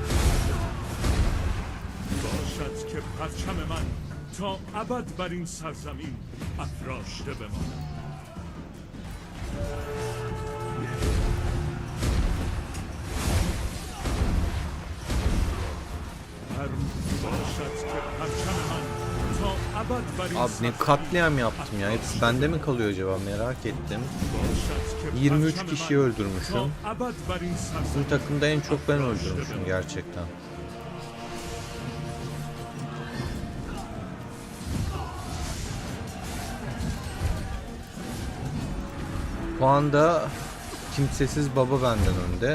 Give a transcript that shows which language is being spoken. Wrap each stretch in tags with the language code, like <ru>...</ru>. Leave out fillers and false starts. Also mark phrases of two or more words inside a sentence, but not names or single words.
<fa>باشد که پرچم من تا ابد بر این سرزمین افراشته بماند. هر باشد که پرچم من تا ابد بر این</fa> <tr>Abi ne</tr> <fa>سرزمین</fa> <tr>katliam yaptım ya. Hepsi bende mi kalıyor acaba merak ettim.</tr> <fa>باشد که</fa> <tr>23</tr> <fa>پرچم</fa> <tr>kişiyi</tr> <fa>من</fa> <tr>öldürmüşüm.</tr> <fa>تا ابد بر این</fa> <tr>Bizim</tr> <fa>سرزمین</fa> <tr>takımda en çok ben öldürmüşüm gerçekten. Şu anda kimsesiz baba benden önde.</tr>